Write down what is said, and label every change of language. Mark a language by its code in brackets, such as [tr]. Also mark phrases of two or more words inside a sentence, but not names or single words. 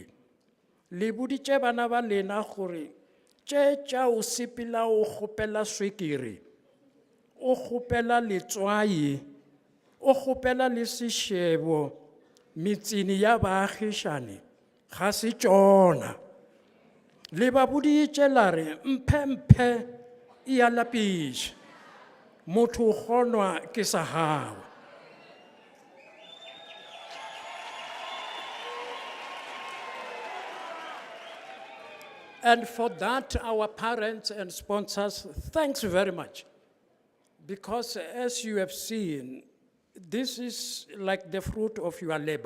[nso] Le buditše bana ba lena gore tše tša o sepela o kgopela swekere, o kgopela letswai, o kgopela le sešebo, metseng ya baagišane, ga se tšona. Le ba buditše la re mphe e a lapiša, motho o kgonwa ke sa hao. [en] And for that, our parents and sponsors, thanks very much. Because as you have seen, this is like the fruit of your labor.